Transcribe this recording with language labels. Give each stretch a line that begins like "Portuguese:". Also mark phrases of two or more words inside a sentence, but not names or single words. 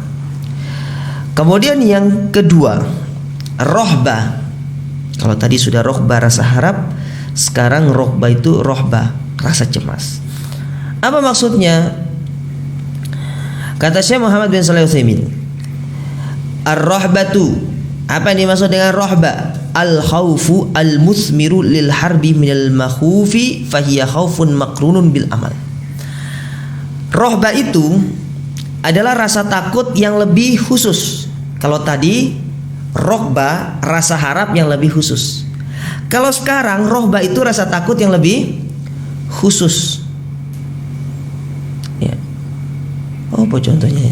Indonesian: Kemudian yang kedua, rohbah. Kalau tadi sudah rohbah rasa harap, sekarang rohbah itu rohbah rasa cemas. Apa maksudnya? Kata Syekh Muhammad bin Shalih Al-Utsaimin, ar-rohbatu, apa yang dimaksud dengan rohbah?
Arabic: الخوف المثمر للهرب من المخوف فهي خوف مقرون بالعمل.
Indonesian: Rohbah itu adalah rasa takut yang lebih khusus. Kalau tadi rohbah rasa harap yang lebih khusus. Kalau sekarang rohbah itu rasa takut yang lebih khusus. Ya. Oh, apa contohnya?